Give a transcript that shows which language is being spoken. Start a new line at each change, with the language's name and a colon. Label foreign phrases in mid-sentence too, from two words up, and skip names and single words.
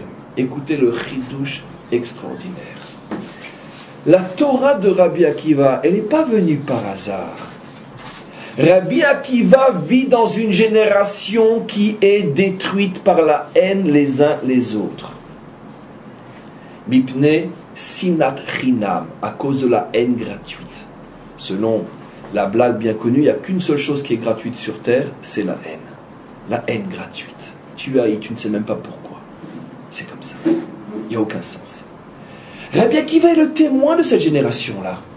French: Écoutez le chidouche extraordinaire. La Torah de Rabbi Akiva, elle n'est pas venue par hasard. Rabbi Akiva vit dans une génération qui est détruite par la haine les uns les autres.
Hebrew: מפני שנאת חינם,
French: à cause de la haine gratuite. Selon la blague bien connue, il n'y a qu'une seule chose qui est gratuite sur terre, c'est la haine. La haine gratuite. Tu haïs, tu ne sais même pas pourquoi. C'est comme ça. Il n'y a aucun sens. Rabbi Akiva est le témoin de cette génération-là.